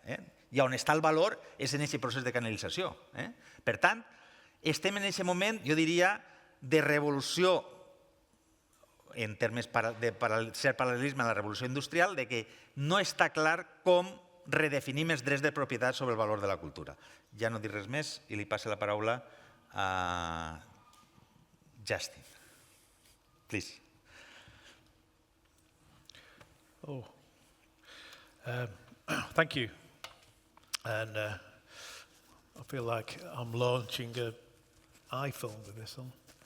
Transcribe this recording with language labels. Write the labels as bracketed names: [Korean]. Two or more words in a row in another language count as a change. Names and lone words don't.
[Catalan] I on està el valor és en aquest procés de canalització. Per tant, estem en aquest moment, jo diria, de revolució, en termes de cert paral·lelisme a la revolució industrial, de que no està clar com redefinim els drets de propietat sobre el valor de la cultura. Ja no dic res més i li passo la paraula a Justin. [English] Please. Thank you. And I feel like I'm launching an iPhone with this on.